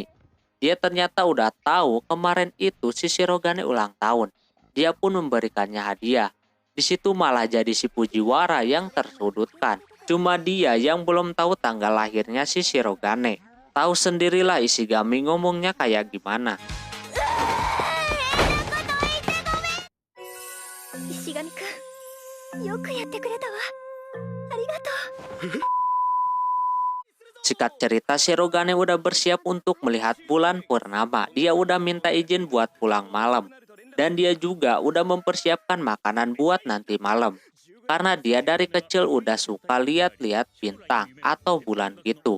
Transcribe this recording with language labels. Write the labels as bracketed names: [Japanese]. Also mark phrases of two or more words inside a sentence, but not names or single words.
[Indonesian] Dia ternyata udah tahu kemarin itu si Shirogane ulang tahun. Dia pun memberikannya hadiah. Di situ malah jadi si Fujiwara yang tersudutkan. Cuma dia yang belum tahu tanggal lahirnya si Shirogane. Tahu sendirilah Ishigami ngomongnya kayak gimana. [Japanese] 石神くん、よくやってくれたわ。ありがとう。 [Indonesian] Singkat cerita, Shirogane udah bersiap untuk melihat bulan purnama. Dia udah minta izin buat pulang malam. Dan dia juga udah mempersiapkan makanan buat nanti malam. Karena dia dari kecil udah suka lihat-lihat bintang atau bulan gitu.